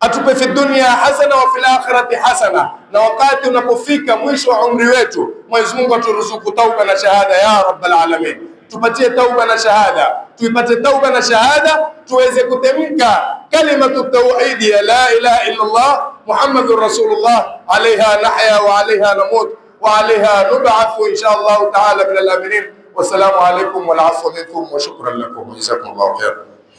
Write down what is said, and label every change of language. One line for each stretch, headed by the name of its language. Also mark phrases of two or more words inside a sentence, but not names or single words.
Swahili: atupe
Arabic: في الدنيا حسنة وفي الآخرة حسنة,
Swahili: na wakati unapofika mwisho wa umri wetu Mwenyezi Mungu aturuzuku tauba na shahada ya
Arabic: رب العالمين.
Swahili: Tupatie tauba na shahada, tuipate tauba na shahada, tuweze kutemka
Arabic: كلمة توحيد
Swahili: ya
Arabic: لا إله إلا الله محمد رسول الله عليها نحيا وعليها نموت وعليها نبعث إن شاء الله تعالى من الآمنين. والسلام عليكم والعفو منكم وشكرا لكم جزاكم الله خيرا.